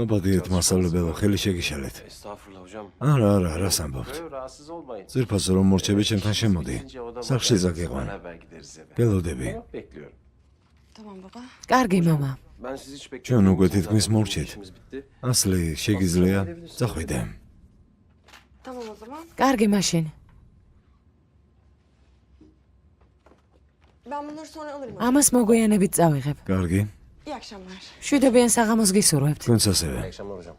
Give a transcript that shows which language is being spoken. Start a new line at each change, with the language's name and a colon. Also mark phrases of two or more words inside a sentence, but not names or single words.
Georgian: მობადიეთ მასწავლებელო, ხელი შეგიშალეთ.
Turkish: Estağfurullah hocam.
Georgian: არა, რას ამბობთ?
Turkish: Rahatsız olmayın.
Georgian: ძირფასო რომ მორჩები ჩემთან შემოდი. სახლში ზაგეყვან.
Turkish: Beraber gideriz eve.
Georgian: გელოდები.
Turkish: Tamam, bekliyorum. Tamam baba.
Georgian: კარგი მამა.
Turkish: Ben sizi hiç
Georgian: ჩვენ
Turkish: bekliyorum.
Georgian: უკვე თითქმის მორჩით.
Turkish: İşimiz bitti.
Georgian: ასლი შეგიძლია წახვიდე.
Turkish: Tamam o zaman.
Georgian: კარგი მაშინ.
Turkish: Ben bunları sonra alırım.
Georgian: ამას მოგვიანებით წავიღებ. კარგი.
Turkish: İyi akşamlar.
Georgian: მშვიდობიან საღამოს გისურვებთ. თქვენც ასევე.
Turkish: İyi akşamlar hocam.